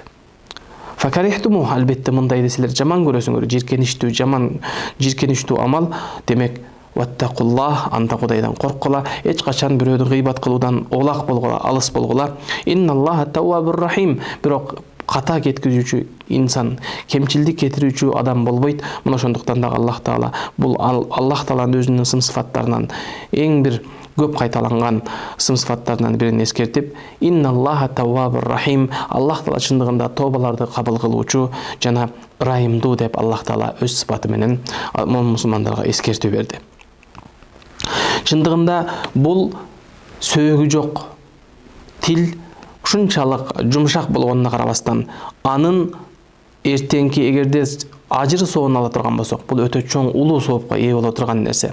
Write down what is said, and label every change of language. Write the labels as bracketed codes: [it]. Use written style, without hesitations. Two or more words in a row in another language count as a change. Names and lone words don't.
[ky] Факарихтуму, албетте мындай десилер жаман көрөсүңөр, жиркеничтүү, жаман жиркеничтүү амал, демек ваттакуллах, анда Кудайдан корккула, эч качан бирөөдү гыйбат кылуудан олак болгула, алыс болгула. [ar] إن الله تواب رحيم, [ky] бирок ката кеткизүүчү инсан, кемчилдик кетирүүчү адам болбойт. Мына ошондуктан да Аллах Таала бул Аллах Тааланын өзүнүн сын-сыфаттарынан эң бир көп кайталанган сын-сыфаттарынан бирин эскертип, [ar] إن الله تواب رحيم, [ky] Аллах Таала чындыгында тобаларды кабыл кылуучу жана райымдуу деп Аллах Таала өз сыпаты менен мусулмандарга эскертүү берди. Чындыгында бул сөөгү жок тил ушунчалык жумшак болгонуна карабастан, анын эртеңки эгерде ажыр соонун ала турган болсок, бул өтө чоң улуу соопко ээ боло турган нерсе.